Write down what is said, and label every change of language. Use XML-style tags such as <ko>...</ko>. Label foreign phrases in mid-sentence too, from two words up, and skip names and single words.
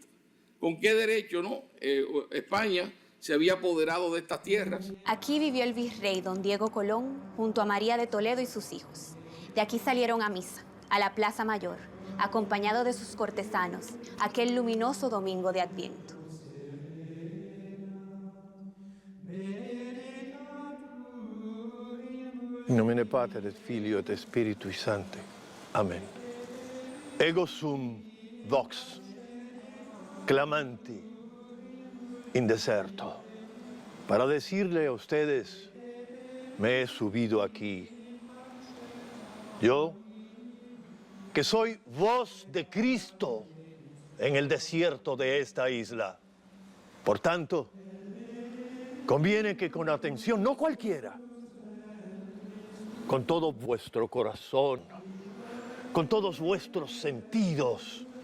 <es>¿Con qué derecho, no? España se había apoderado de estas tierras. Aquí vivió el virrey don Diego Colón junto a María de Toledo y sus hijos. De aquí salieron a misa, a la Plaza Mayor, acompañado de sus cortesanos, aquel luminoso domingo de Adviento.</es> <la>In nomine Patris et Filio et Spiritui Sancti. Amén. Ego sum vox, clamanti in deserto.</la> <es>Para decirle a ustedes, me he subido aquí. Yo, que soy voz de Cristo en el desierto de esta isla. Por tanto, conviene que con atención, no cualquiera, con todo vuestro corazón, con todos vuestros sentidos,</es>